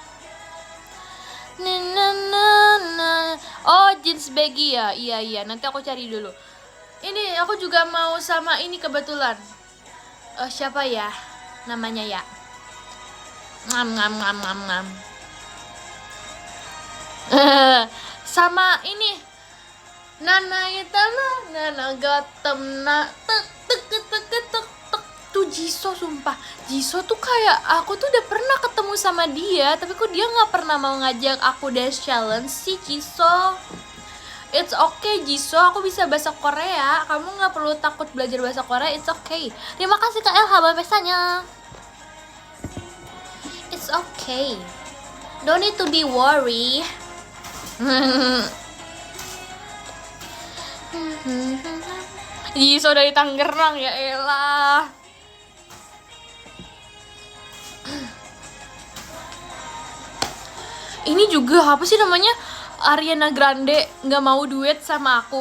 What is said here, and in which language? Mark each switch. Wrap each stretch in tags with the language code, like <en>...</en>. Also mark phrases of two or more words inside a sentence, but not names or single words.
<id>Oh,</id> <en>jeans baggy</en> <id>ya. Iya, nanti aku cari dulu. Ini aku juga mau sama ini kebetulan. Siapa ya namanya ya? Ngam. Sama ini Nana gatem na tek tuh Jisoo. Sumpah Jisoo tuh kayak aku tuh udah pernah ketemu sama dia, tapi kok dia nggak pernah mau ngajak aku</id> <en>dance challenge</en> <id>sih. Jisoo,</id> <en>it's okay</en> <id>Jisoo, aku bisa bahasa Korea, kamu nggak perlu takut belajar bahasa Korea,</id> <en>it's okay.</en> <id>Terima kasih Kak Elha pesannya.</id> <en>It's okay, don't need to be worry.</en> <id>Jisoo dari Tangerang ya elah. Ini juga apa sih namanya, Ariana Grande nggak mau duet sama aku.</id>